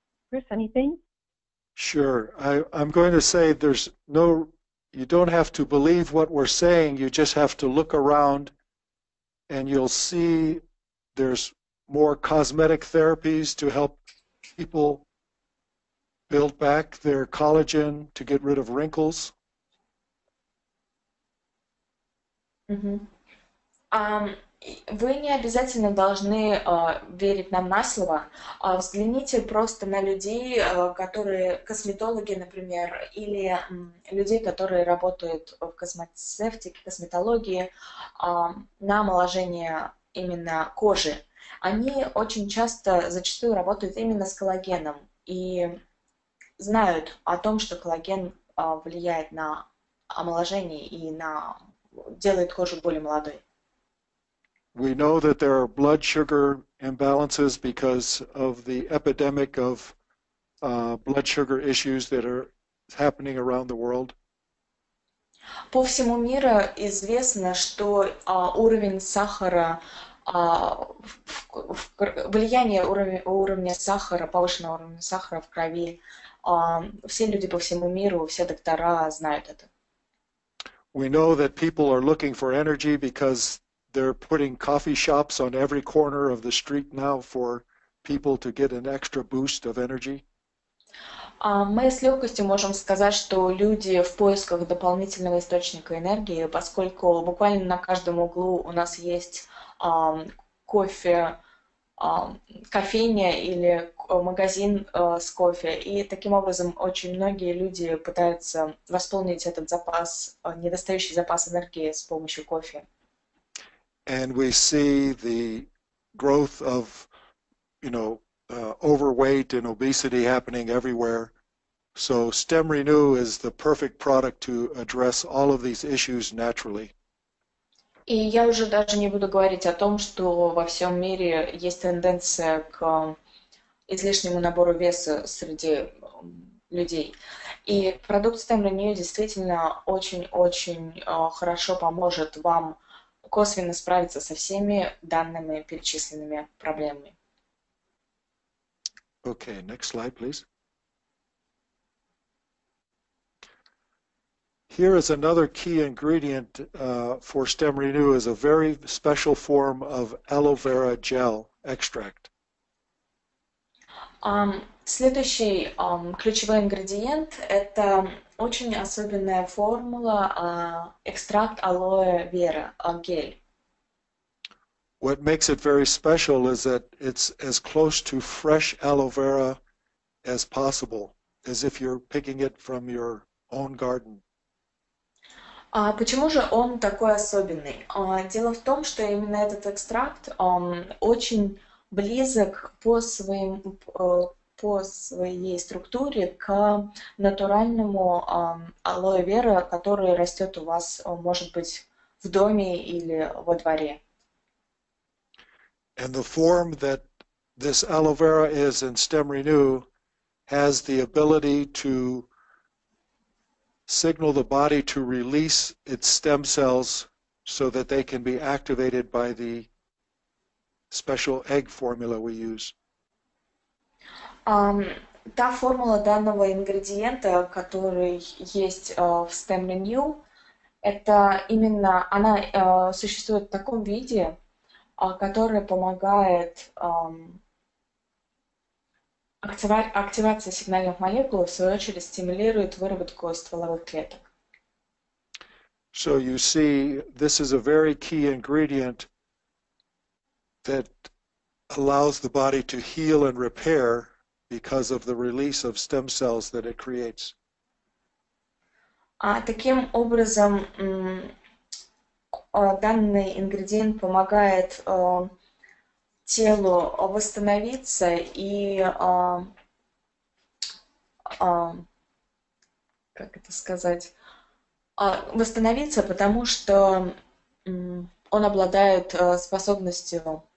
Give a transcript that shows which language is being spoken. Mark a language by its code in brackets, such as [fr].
[en] Chris, anything? Sure. I'm going to say you don't have to believe what we're saying, you just have to look around and you'll see there's more cosmetic therapies to help people build back their collagen to get rid of wrinkles. [ru] Вы не обязательно должны верить нам на слово. Взгляните просто на людей, которые косметологи, например, или людей, которые работают в космецевтике, косметологии, на омоложение именно кожи. Они очень часто, зачастую работают именно с коллагеном и знают о том, что коллаген влияет на омоложение и делает кожу более молодой. [en] We know that there are blood sugar imbalances because of the epidemic of blood sugar issues that are happening around the world. [ru] По всему миру известно, что уровень сахара, влияние уровня сахара, повышенного уровня сахара в крови, все люди по всему миру, все доктора знают это. [en] We know that people are looking for energy because they're putting coffee shops on every corner of the street now for people to get an extra boost of energy. [ru] Мы с легкостью можем сказать, что люди в поисках дополнительного источника энергии, поскольку буквально на каждом углу у нас есть кофе, кофейня или магазин с кофе. И таким образом очень многие люди пытаются восполнить этот запас, недостающий запас энергии с помощью кофе. [en] And we see the growth of, overweight and obesity happening everywhere. So StemRenu is the perfect product to address all of these issues naturally. [ru] И я уже даже не буду говорить о том, что во всем мире есть тенденция к излишнему набору веса среди людей. И продукт StemRenu действительно очень-очень хорошо поможет вам косвенно справиться со всеми данными перечисленными проблемами. [en] Okay, next slide, please. Here is another key ingredient for StemRenu is a very special form of aloe vera gel extract. [ru] Следующий ключевой ингредиент – это очень особенная формула экстракт алоэ вера, гель. [en] What makes it very special is that it's as close to fresh aloe vera as possible, as if you're picking it from your own garden. [ru] Почему же он такой особенный? Дело в том, что именно этот экстракт очень близок по своей структуре к натуральному алоэ вера, который растет у вас, может быть, в доме или во дворе. [en] And the form that this aloe vera is in StemRenu has the ability to signal the body to release its stem cells so that they can be activated by the special egg formula we use. [ru] Та формула данного ингредиента, который есть в StemRenu, это именно, она существует в таком виде, который помогает активация сигнальных молекул, в свою очередь, стимулирует выработку стволовых клеток. [en] So you see, this is a very key ingredient that allows the body to heal and repair because of the release of stem cells that it creates. [ru] Таким образом, данный ингредиент помогает телу восстановиться и, как это сказать, восстановиться, потому что он обладает данной способностью.